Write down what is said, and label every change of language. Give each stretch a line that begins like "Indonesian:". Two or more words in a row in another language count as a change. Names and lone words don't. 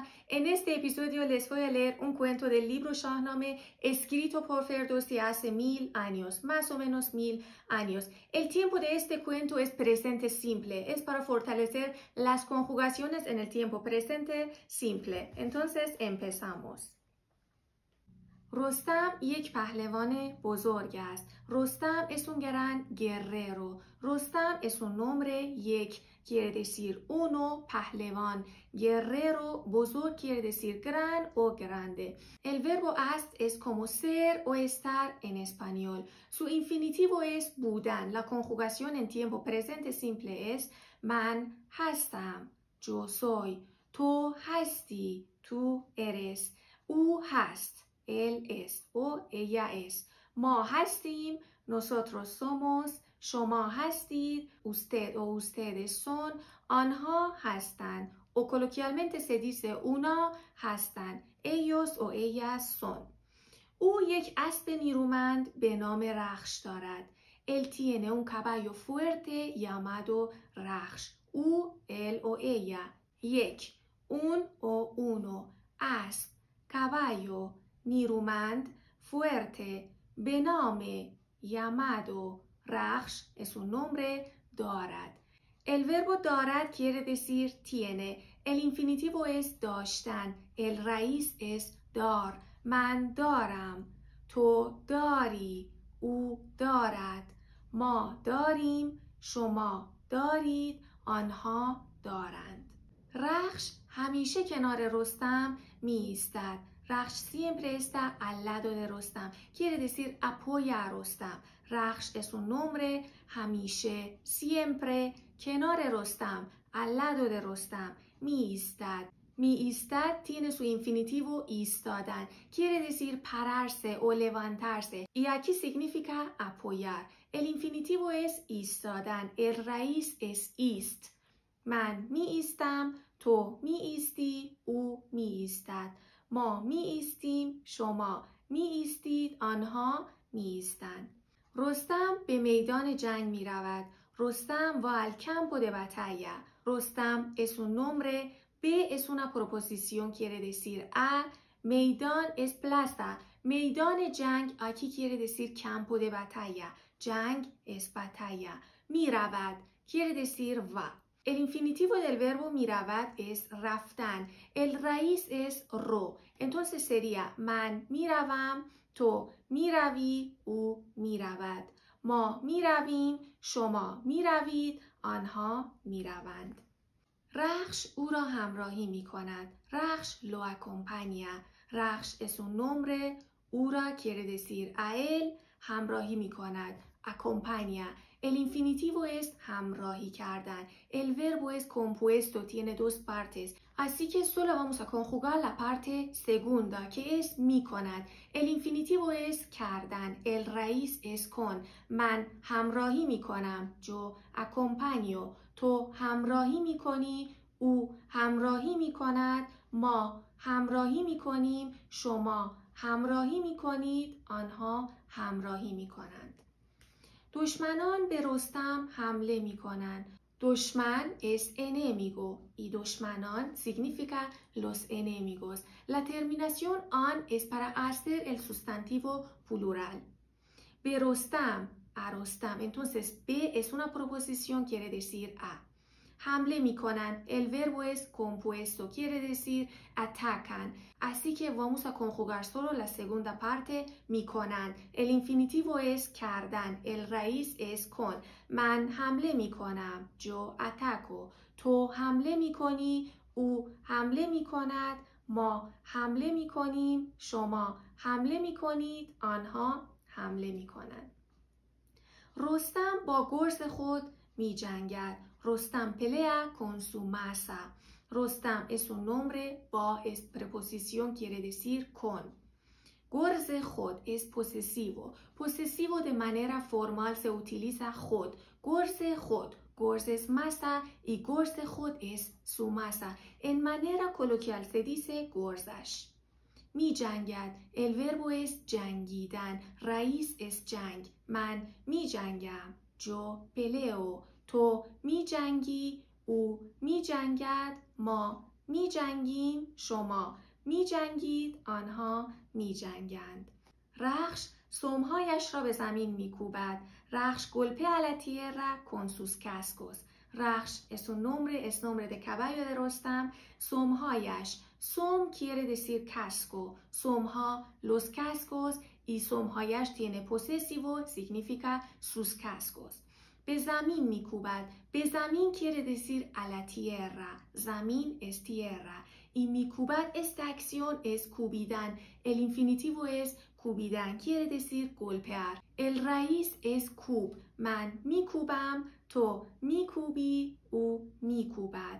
Spanish: En este episodio les voy a leer un cuento del libro Shahnameh escrito por Ferdowsi hace 1000 años, más o menos 1000 años. El tiempo de este cuento es presente simple, es para fortalecer las conjugaciones en el tiempo presente simple. Entonces empezamos.
Persian: رستم یک پهلوان بزرگ است.
Spanish: رستم es un gran guerrero. Rustam es un nombre, یک quiere decir uno, پهلوان, guerrero, بزرگ quiere decir gran o grande. El verbo است es como ser o estar en español. Su infinitivo es بودن. La conjugación en tiempo presente simple es
Persian: من هستم,
Spanish: yo soy,
Persian: تو هستی,
Spanish: tú eres,
Persian: او هست,
Spanish: él es o ella es.
Persian: ما هستیم,
Spanish: nosotros somos,
Persian: شما هستید,
Spanish: usted o ustedes son,
Persian: آنها هستند.
Spanish: O coloquialmente se dice una هستند, ellos o ellas son.
Persian: او یک اسب نیرومند به نام رخش دارد.
Spanish: Él tiene un caballo fuerte llamado رخش.
Persian: او,
Spanish: él o ella. یک, un o uno. اسب, caballo. نیرومند, fuerte,
Persian: به نام,
Spanish: llamado, رخش es un nombre, دارد. El verbo دارد quiere decir tiene. El infinitivo es داشتن. El raíz es دار.
Persian: من دارم. تو داری. او دارد. ما داریم. شما دارید. آنها دارند. رخش همیشه کنار رستم می ایستد.
Spanish: رخش siempre está al lado de Rustam. Quiere decir apoya a Rustam. رخش es un nombre,
Persian: همیشه, siempre, کنار رستم,
Spanish: al lado de Rustam.
Persian: می ایستد. می ایستد
Spanish: tiene su infinitivo ایستادن. Quiere decir pararse o levantarse. Y aquí significa apoyar. El infinitivo es ایستادن. El raíz es ist.
Persian: من می ایستم. تو می ایستی. او می ایستد. ما می ایستیم. شما می ایستید. آنها می ایستند. رستم به میدان جنگ می رود.
Spanish: رستم va al campo de batalla. Rustam es un nombre. B es una proposición, quiere decir a. Meidán es plaza.
Persian: میدان جنگ
Spanish: aquí quiere decir campo de batalla. Jang es batalla. Miravad quiere decir va. El infinitivo del verbo miravad es raftan. El raíz es ro. Entonces sería
Persian: من میروم, تو میروی، او میرود. ما میرویم، شما میروید، آنها میروند. رخش او را همراهی می کند. رخش
Spanish: lo acompaña. رخش es un nombre.
Persian: او را
Spanish: quiere decir a él.
Persian: همراهی می کند.
Spanish: Acompaña. El infinitivo es
Persian: همراهی کردن.
Spanish: El verbo es compuesto. Tiene dos partes. Así que solo vamos a conjugar la parte segunda, que es
Persian: می کند.
Spanish: El infinitivo es کردن. El raíz es con.
Persian: من همراهی می کنم.
Spanish: Yo acompaño.
Persian: تو همراهی می کنی. او همراهی می کند. ما همراهی می کنیم. شما همراهی می کنید. آنها همراهی می کنند. دشمنان به رستم حمله می کنند.
Spanish: Dushman es enemigo y dushmanon significa los enemigos. La terminación an es para hacer el sustantivo plural.
Persian: به رستم,
Spanish: a Rustam. Entonces, be es una proposición, quiere decir a.
Persian: حمله میکنن.
Spanish: El verbo es compuesto, quiere decir atacan. Así que vamos a conjugar solo la segunda parte, میکنن. El infinitivo es کردن. El raíz es con.
Persian: من حمله میکنم.
Spanish: Yo ataco.
Persian: تو حمله میکنی. او حمله میکند. ما حمله میکنیم. شما حمله میکنید. آنها حمله میکنند. رستم با گرز خود می جنگد.
Spanish: Rustam pelea con su masa. Rustam es un nombre, با es preposición, quiere decir con.
Persian: گرز خود
Spanish: es posesivo. Posesivo de manera formal se utiliza خود.
Persian: گرز خود.
Spanish: گرز es masa y
Persian: گرز خود
Spanish: es su masa. En manera coloquial se dice گرزش.
Persian: می جنگد.
Spanish: El verbo es جنگیدن. Raíz es
Persian: جنگ. من می جنگم.
Spanish: Yo peleo.
Persian: تو می جنگی، او می جنگد، ما می جنگیم، شما می جنگید، آنها می جنگند. رخش سمهایش را به زمین می کوبد.
Spanish: Rax golpea la tierra con sus cascos. Rax es un nombre de caballo de Rostam. Somhayas. Som quiere decir casco. Somha, los cascos, y somhayas tiene posesivo, significa sus cascos.
Persian: به زمین میکوبد. به زمین
Spanish: quiere decir a la tierra. زمین es tierra. Y میکوبد, esta acción es کوبیدن. El infinitivo es کوبیدن. quiere decir golpear. El raíz es کوب.
Persian: من میکوبم، تو میکوبی، او میکوبد.